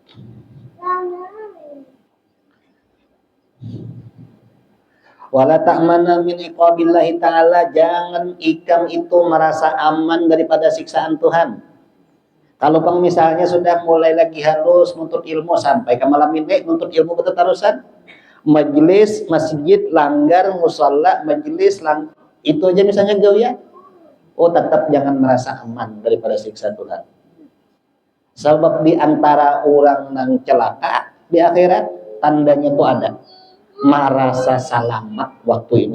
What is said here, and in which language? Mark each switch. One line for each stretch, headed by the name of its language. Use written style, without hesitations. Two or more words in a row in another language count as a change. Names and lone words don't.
Arabic: Wala ta'mana min iqabillahi ta'ala,
Banjar: jangan ikam itu merasa aman daripada siksaan Tuhan. Kalau pang misalnya sudah mulai lagi halus nuntut ilmu sampai ke malam ini nuntut ilmu keterusan, majelis masjid langgar musalla majelis itu aja misalnya ya.
Indonesian: Oh tetap jangan merasa aman daripada siksa Tuhan. Sebab di antara orang yang celaka di akhirat tandanya itu ada merasa selamat waktu ini.